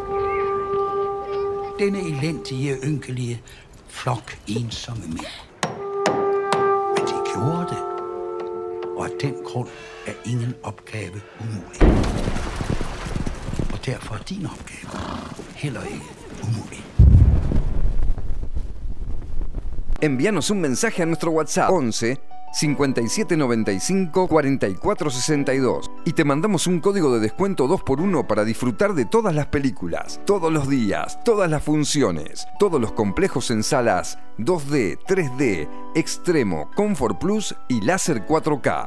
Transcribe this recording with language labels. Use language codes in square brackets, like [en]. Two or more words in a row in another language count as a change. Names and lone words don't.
[da] Denne elendige, ynkelige flok ensomme mænd. Men de gjorde det. Og af den grund er ingen opgave umulig. Og derfor er din opgave heller ikke umulig. [es] Envíanos un mensaje a nuestro WhatsApp 11 5795 4462 y te mandamos un código de descuento 2x1 para disfrutar de todas las películas, todos los días, todas las funciones, todos los complejos en salas 2D, 3D, Extremo, Comfort Plus y Láser 4K.